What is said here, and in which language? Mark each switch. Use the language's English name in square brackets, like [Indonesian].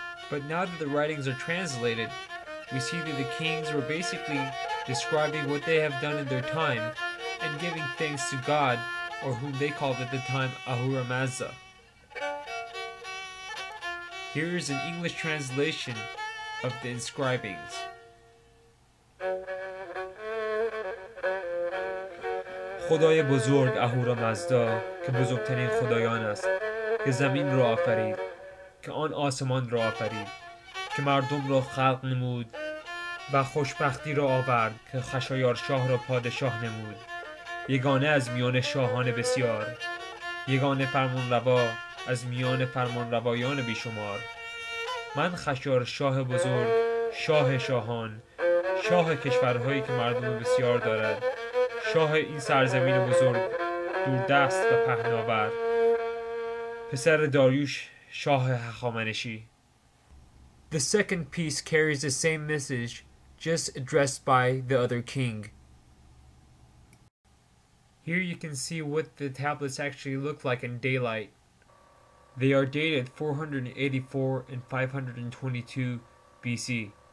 [English] But now that the writings are translated, we see that the kings were basically describing what they have done in their time and giving thanks to God, or whom they called at the time Ahura Mazda. Here is an English translation of the inscribings. [Persian] خدای بزرگ اهورا مزدا که بزرگترین خدایان است که زمین را آفرید که آن آسمان را آفرید که مردم را خلق نمود و خوشبختی را آورد که خشایار شاه را پادشاه نمود یگانه از میان شاهان بسیار یگانه فرمانروا از میان فرمانروایان بیشمار من خشایار شاه بزرگ شاه شاهان شاه کشورهایی که مردم بسیار دارد شاه این سرزمین بزرگ دوردست و پهناور پسر داریوش شاه هخامنشی. [English] The second piece carries the same message, just addressed by the other king. Here you can see what the tablets actually look like in daylight. They are dated 484 and 522 BC.